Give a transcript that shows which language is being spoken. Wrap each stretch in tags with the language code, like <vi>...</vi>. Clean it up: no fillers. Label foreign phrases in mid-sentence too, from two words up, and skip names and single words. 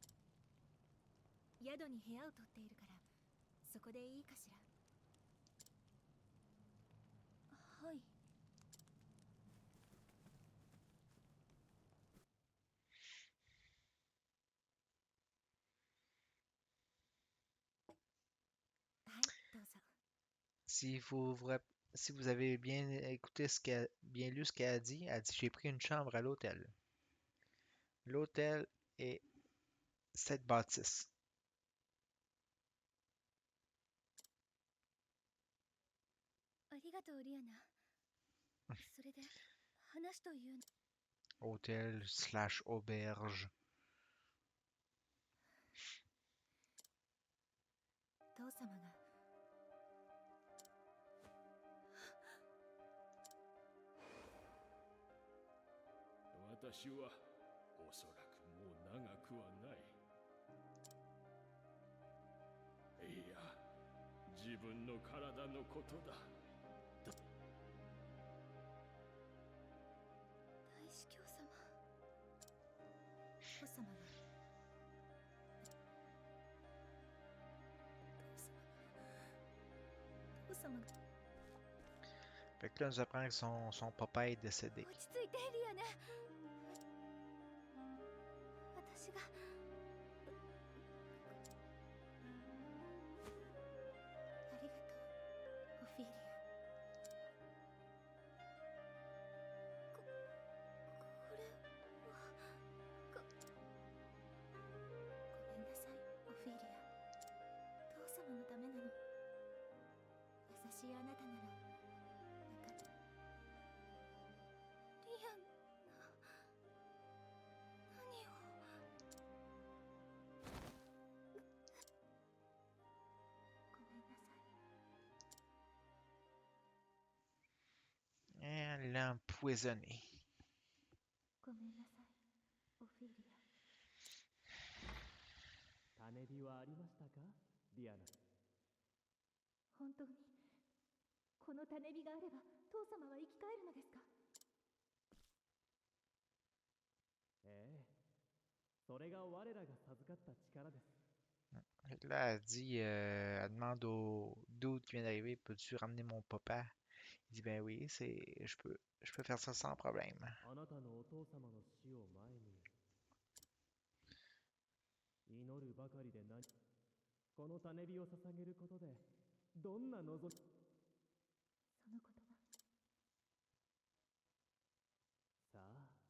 <ja>宿に部屋を取っているからそこでいいかしら。はい。はい、どうぞ。</ja> <fr>Si vous, vous rap- si vous avez bien écouté bien lu ce qu'elle a dit, j'ai pris une chambre à l'hôtel. L'hôtel est cette bâtisse.</fr> <ja>ありがとうリアナ。それで話という。</ja> <fr>Hôtel slash auberge.</fr> <ja>父様が。私はおそらくもう長くはない。いや、自分の体のことだ。大司教様。父様が。父様が。</ja> <fr>Fait que là, nous apprend que son papa est décédé.</fr> <ja>落ち着いてリアナ。私が。ありがとうオフィリア。これはごめんなさいオフィリア。父様のためなの。優しいあなたならわかる。リアン何を。ごめんなさい。</ja> <fr>Elle l'a empoisonné.</fr> <ja>ごめんなさいオフィリア。種火はありましたかリアナ。本当にこの種火があれば父様は生き返るのですか。ええ、それが我らが授かった力です。</ja> <fr>Fait que là, elle dit, elle demande au dude qui vient d'arriver, peux-tu ramener mon papa? Il dit, ben oui, je peux faire ça sans problème.</fr> <ja>あなたのお父様の死を前に祈るばかりで何この種火を捧げることでどんな望みその言葉さあ</ja>